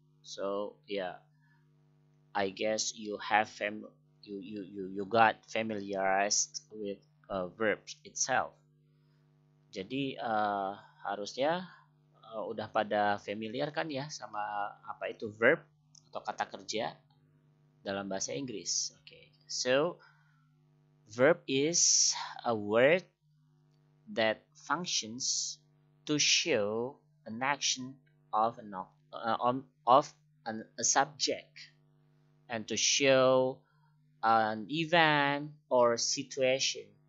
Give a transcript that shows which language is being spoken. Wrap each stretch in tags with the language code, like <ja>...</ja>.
<en>So yeah, I guess you got familiarized with verbs itself.</en> <id>Jadi harusnya udah pada familiar kan ya sama apa itu verb atau kata kerja dalam bahasa Inggris.</id> <en>Okay. So verb is a word that functions to show an action of a subject, and to show an event or situation.</en>